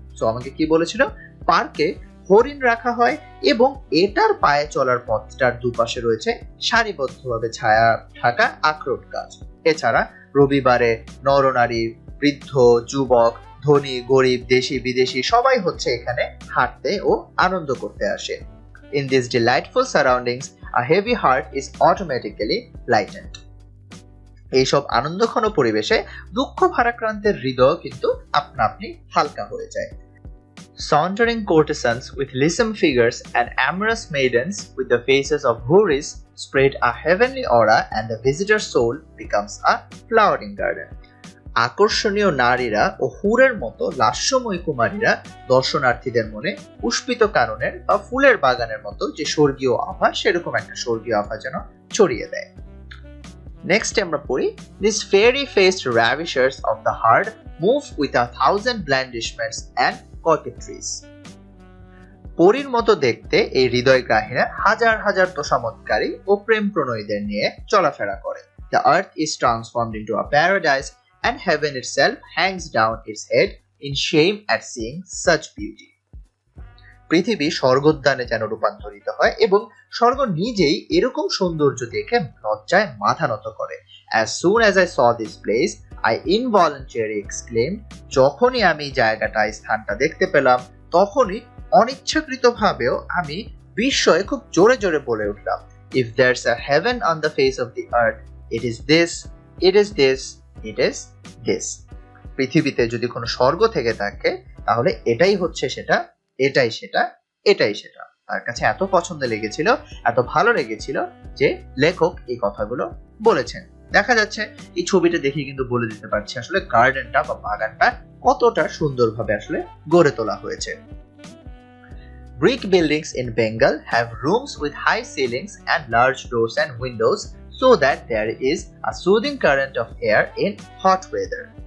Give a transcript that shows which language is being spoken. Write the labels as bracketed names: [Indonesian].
[Bangla] So আমাকে কি বলেছিল, পার্কে হরিণ রাখা হয় এবং এটার পায়ে চলার পথটার দুপাশে রয়েছে সারিবদ্ধভাবে ছায়া ঢাকা আখরোট গাছ। এছাড়া রবিবারে নরনারী, বৃদ্ধ, যুবক, ধনী, গরিব, দেশি বিদেশি সবাই হচ্ছে এখানে হাঁটতে ও আনন্দ করতে আসে। [English] In these delightful surroundings, a heavy heart is automatically lightened. [Bangla] এইসব আনন্দঘন পরিবেশে দুঃখ ভারাক্রান্তের হৃদয় কিন্তু আপনা আপনি হালকা হয়ে যায়। [English] Sauntering courtesans with lissom figures and amorous maidens with the faces of houris spread a heavenly aura, and the visitor's soul becomes a flowering garden. [Bangla] আকর্ষণীয় নারীরা ও হুরের মতো লাস্যময় কুমারীরা দর্শনার্থীদের মনে পুষ্পিত কাননের বা ফুলের বাগানের মতো যে স্বর্গীয় আভা, সেরকম একটা স্বর্গীয় আভা যেন ছড়িয়ে দেয়। নেক্সট আমরা পড়ি, [English] These fairy-faced ravishers of the heart move with 1,000 blandishments and coquetries. [Bangla] পরীর মতো দেখতে এই হৃদয়গ্রাহীরা হাজার হাজার তোষামোদকারী ও প্রেম প্রণয়ীদের নিয়ে চলাফেরা করে। [English] The earth is transformed into a paradise, and heaven itself hangs down its head in shame at seeing such beauty. [Bangla] পৃথিবী স্বর্গোদ্যানে যেন রূপান্তরিত হয় এবং স্বর্গ নিজেই এরকম সৌন্দর্য দেখে লজ্জায় মাথা নত করে। [English] As soon as I saw this place, I involuntarily exclaimed, [Bangla] যখনই আমি জায়গাটা, স্থানটা দেখতে পেলাম, তখনই অনিচ্ছাকৃতভাবেও আমি বিস্ময়ে খুব জোরে জোরে বলে উঠলাম, [English] If there's a heaven on the face of the earth, it is this, it is this, it is this. [Bangla] পৃথিবীতে যদি কোনো স্বর্গ থেকে থাকে তাহলে এটাই হচ্ছে সেটা, এটাই সেটা, এটাই সেটা। তার কাছে এত পছন্দ লেগেছিল, এত ভালো লেগেছিল যে লেখক এই কথাগুলো বলেছেন। দেখা যাচ্ছে এই ছবিটা দেখে কিন্তু বলে দিতে পারছি আসলে গার্ডেনটা বা বাগানটা কতটা সুন্দরভাবে আসলে গড়ে তোলা হয়েছে। [English] Brick buildings in Bengal have rooms with high ceilings and large doors and windows so that there is a soothing current of air in hot weather.